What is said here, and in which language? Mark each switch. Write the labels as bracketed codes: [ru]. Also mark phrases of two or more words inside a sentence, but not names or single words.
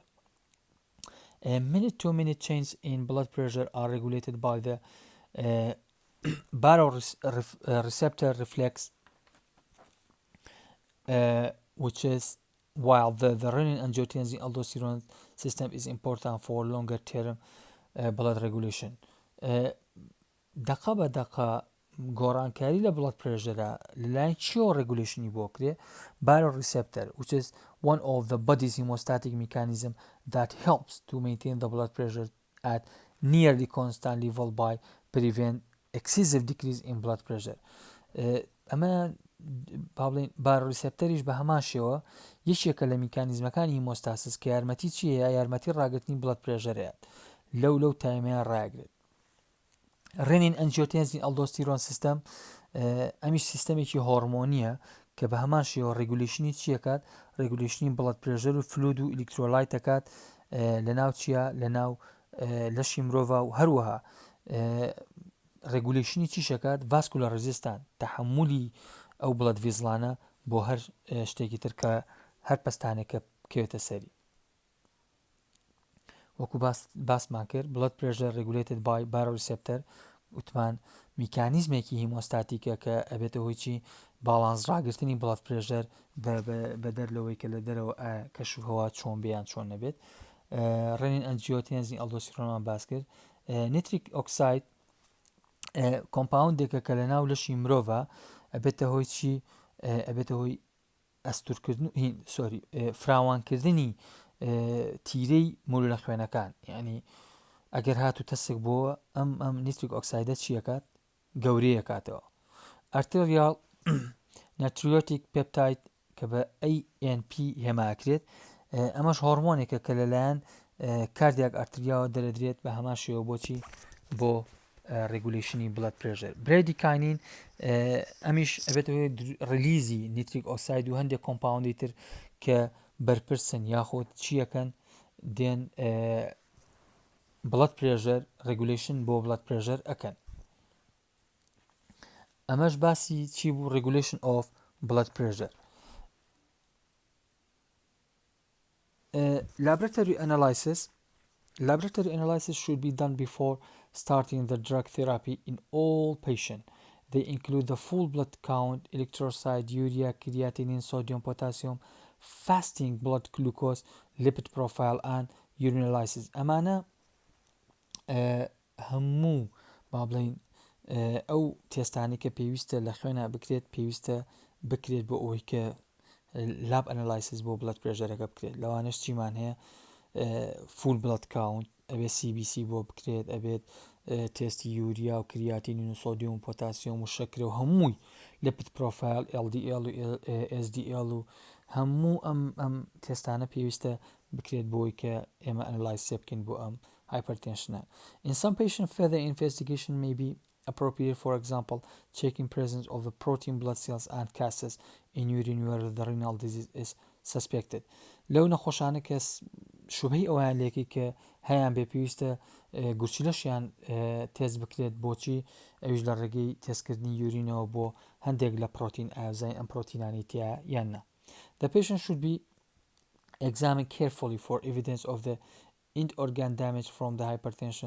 [en] Minute to minute change in blood pressure are regulated by the baroreceptor reflex, which is while the renin-angiotensin aldosterone system is important for longer term blood regulation. [ckb] دقە بە دقە گۆڕانکاری لە [en] blood pressureە [ckb] لەلایەن چیەوە ڕێگولیشنی بۆ کرێ؟ [en] baroreceptor, which is one of the body's hemostatic mechanism that helps to maintain the blood pressure at nearly constant level by prevent excessive decrease in blood pressure. [ckb] ئەمە باڵێن baroreceptoriش بە هەمان شێوە یەکێکە لە میکانیزمەکانی هیمۆستاسیس کە یارمەتی چیەیە؟ یارمەتی ڕاگرتنی [en] blood pressureەیە [ckb] لەو تایمەیە ڕاگرێت. [en] renin-angiotensin aldosterone system [ckb] ئەمیش سیستەمێکی هۆرمۆنیە کە بە هەمان شێوە ڕێگولیشنی چیەکات؟ ڕێگولیشنی [en] blood pressure [ckb] و فلود و ئیلکترۆلایتەکات لە ناو چیە؟ لە ناو لەشی مرۆڤ و هەروەها ڕێگولیشنی چیشەکات؟ [en] vascular resistance [ckb] تەحملی ئەو [en] blood vesselانە [ckb] بۆ هەر شتێکی تر کە هەر پەستانێکە بکەوێتە سەری. وەکو باسمان کرد [en] blood pressure regulated by baroreceptor [ckb] وتمان میکانیزمێکی هیمۆستاتیکە کە ئەبێتە هۆی چی؟ باڵانس ڕاگرتنی [en] blood pressure [ckb] بەدەر لەوەی کە لە دەرەوە کەش و هەوا چۆن بیان چۆن نەبێت. [en] renin-angiotensin aldosterone [ckb] مان باس کرد. [en] nitric oxide [ckb] کۆمپاوندێکە کە لە ناو لەشی مرۆڤە ئەبێتە هۆی چی؟ ئەبێتە هۆی ئەستورکردن فراوانکردنی تیرەی مولە خوێنەکان. یعنی ئەگەر هاتو تەسێک بۆوە ئەم [en] nitric oxideە [ckb] چیەکات؟ گەورەیەکاتەوە. [en] arterial natriuretic peptide [ckb] کە بە ANP هێماکرێت ئەمەش هۆرمۆنێکە کە لەلایەن [en] cardiac atriaوە [ckb] دەرەدرێت بە هەمان شێوە بۆچی بۆ ڕێگولیشنی [en] blood pressure [ckb] برێدیکانین ئەمیش ئەبێتەوە ڕلیزی [en] nitric oxide [ckb] و هەندێک کۆمپاوندی تر کە بەرپرسن یاخۆت چیەکەن دێن [en] blood pressure regulation بۆ blood pressure [ckb] ئەکەن ئەمەش باسی چی بوو [en] regulation of blood pressure Laboratory analysis should be done before starting the drug therapy in all patients. They include the full blood count, electrolyte, urea, creatinine, sodium, potassium, fasting blood glucose, lipid profile, and urinalysis. [ckb] ئەمانە هەموو با بڵین ئەو تێستانی کە پێویستە لە خوێنە بکرێت پێویستە بکرێت بۆ ئەوەی کە [en] lab analysis [ckb] بۆ [en] blood pressureەکە [ckb] بکرێت لەوانش چیمان هەیە [en] full blood count [ckb] ئەبێت CBC بۆ بکرێت ئەبێت تێستی یوریا و کریاتینین و سۆدیۆم و پۆتاسیۆم و شەکرە و هەمووی [en] lipid profile [ckb] LDL و SDL و هەموو ئەم تێستانە پێویستە بکرێت بۆی کە ئێمە ئەنالایسێ بکەین بۆ ئەم hypertension. [en] In some patients, further investigation may be appropriate, for example, checking presence of the protein blood cells and cases in urine where the renal disease is suspected. [ckb] لەو نەخۆشانە کە شوبهەی ئەویان لێکی کە هەیان بێ پێویستە گوچیلەشیان تێز بکرێت بۆچی ئەویش لە ڕێگەی تێزکردنی یورینەوە بۆ هەندێک لە پرۆتین ئاوزای ئەم پرۆتینانی تیا یاننا. [en] The patient should be examined carefully for evidence of the end organ damage from the hypertension.